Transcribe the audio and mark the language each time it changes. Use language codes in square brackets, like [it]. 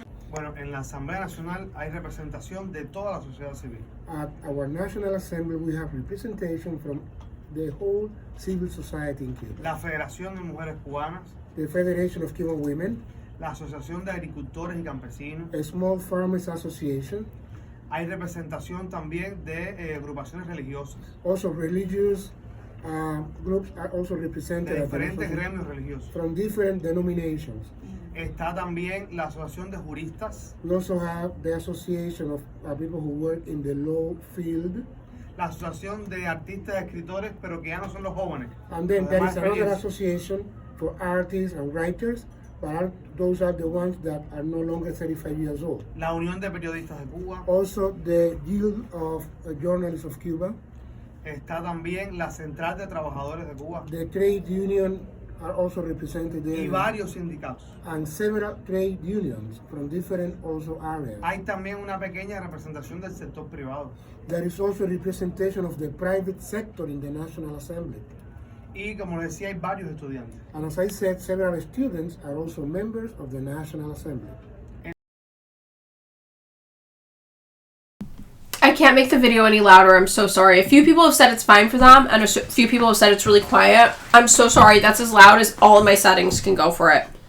[es] Bueno, en la Asamblea Nacional hay representación de toda la sociedad civil. [en] At our National Assembly, we have representation from the whole civil society in Cuba. [es] La Federación de Mujeres Cubanas, [en] The Federation of Cuban Women, [es] la Asociación de Agricultores y Campesinos. [en] a Small Farmers Association, [es] Hay representación también de agrupaciones religiosas, [en] also religious groups are also [es] de [en] represented at the [es] diferentes [en] national- [es] gremios religiosos. [en] from different denominations. [es] Está también la Asociación de Juristas, [en] We also have the Association of people who work in the law field. [es] la Asociación de Artistas y Escritores, pero que ya no son los jóvenes. [en] And then [es] los de [en] there [es] más [en] is another [es] experiencia. [en] association for artists and writers, but those are the ones that are no longer 35 years old. [es] La Unión de Periodistas de Cuba. [en] Also, the Guild of Journalists of Cuba, [es] Está también la Central de Trabajadores de Cuba [en] the trade union are also represented [es] y [en] there, [es] varios sindicatos. [en] and several trade unions from different also areas. [es] Hay también una pequeña representación del sector privado. [en] There is also representation of the private sector in the National Assembly. [es] Y como les decía, hay varios estudiantes. [en] And as I said, several students are also members of the National Assembly. I can't make the video any louder. I'm so sorry. A few people have said it's fine for them, and a few people have said it's really quiet. I'm so sorry. That's as loud as all of my settings can go for it.